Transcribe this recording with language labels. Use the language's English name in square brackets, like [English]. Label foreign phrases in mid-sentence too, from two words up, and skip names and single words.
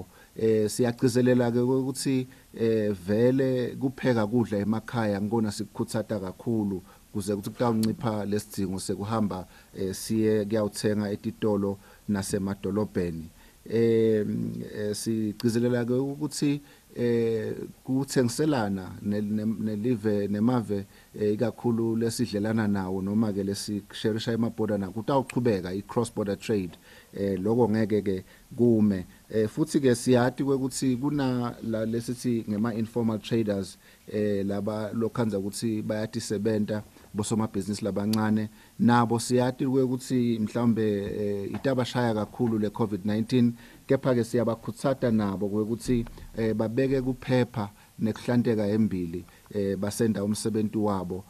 [Swati] Siyagcizelela ke ukuthi vele kupheka kudla emakhaya ngikona sikukhutsata kakhulu kuze kuthi kutawuncipha lesidingo sekuhamba siye kuyawuthenga etitolo nasemadolobheni. Sigcizelela ke ukuthi kuthengiselana nelive nemave ikakhulu lesidlelana nawo noma ke lesisherisha emaborder na kutawuchubeka i- [English] cross border trade [Swati] lokho ngeke ke kume. Futhi ke siyathi ukuthi kuna lesithi ngema [English] informal traders [Swati] laba lokhanza ukuthi bayathi sebenta bosomabhizinisi labancane nabo siyathi ukuthi mhlawumbe itabashaya kakhulu le COVID-19 kepha ke siyabakhutsata nabo ukuthi babeke kuphepha nekuhlanteka embili basenda umsebenzi wabo.